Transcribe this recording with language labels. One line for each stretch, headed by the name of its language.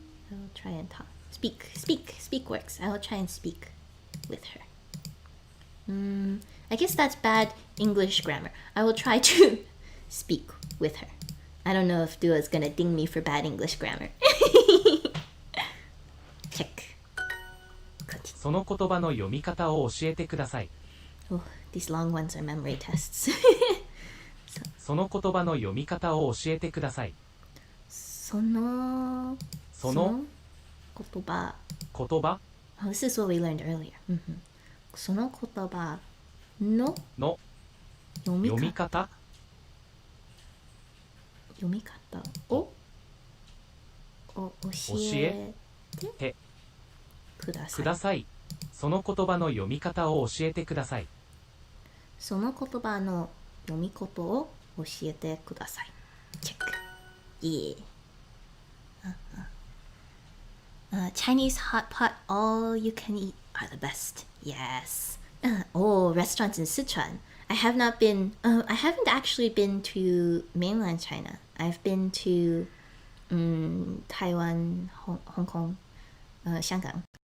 English: I will try and talk. Speak works. I will try and speak with her. I guess that's bad English grammar. I will try to speak with her. I don't know if Dua is gonna ding me for bad English grammar. Check.
Japanese: その言葉の読み方を教えてください。
English: Oh, these long ones are memory tests.
Japanese: その言葉の読み方を教えてください。その言葉。
English: Oh, this is what we learned earlier.
Japanese: その言葉の読み方を教えてください。その言葉の読み方を教えてください。その言葉の読み方を教えてください。チェック。Yeah.
English: Chinese hot pot all you can eat are the best. Yes. Oh, restaurants in Sichuan. I have not been. I haven't actually been to mainland China. I've been to Taiwan, Hong Kong, 香港.